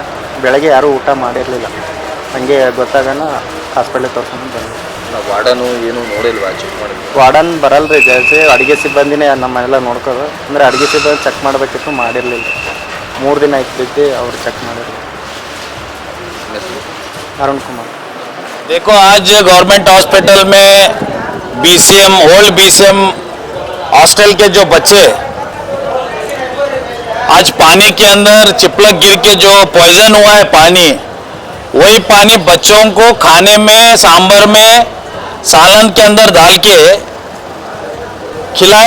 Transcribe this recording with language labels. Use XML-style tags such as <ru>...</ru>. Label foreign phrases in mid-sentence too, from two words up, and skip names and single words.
<kn>ಬೆಳಗ್ಗೆ ಯಾರೂ ಊಟ ಮಾಡಿರಲಿಲ್ಲ, ಹಾಗೆ ಗೊತ್ತಾಗನ ಹಾಸ್ಪಿಟ್ಲಿಗೆ ತೋರ್ಸ್ಕೊಂಡು ಬಂದ್ವಿ. ವಾರ್ಡನು ಏನು ನೋಡಿಲ್ವಾ ಚೆಕ್ ಮಾಡಿ? ವಾರ್ಡನ್ ಬರಲ್ಲ ರೀ, ಜಾಸ್ತಿ ಅಡುಗೆ ಸಿಬ್ಬಂದಿನೇ ನಮ್ಮನ್ನೆಲ್ಲ ನೋಡ್ಕೋದು. ಅಂದರೆ ಅಡುಗೆ ಸಿಬ್ಬಂದಿ ಚೆಕ್ ಮಾಡಬೇಕಿತ್ತು, ಮಾಡಿರಲಿಲ್ಲ. 3 ದಿನ ಇದ್ದು ಅವ್ರು ಚೆಕ್ ಮಾಡಿರಲಿಲ್ಲ.</kn> <hi>अरुण कुमार। देखो, आज</hi> <en>government hospital</en> <hi>में बीसीएम ओल्ड बीसीएम हॉस्टल के जो बच्चे आज पानी के अंदर चिपलक गिर के जो पॉइजन हुआ है पानी, वही पानी बच्चों को खाने में सांभर में सालन के अंदर डाल के खिलाए।</hi>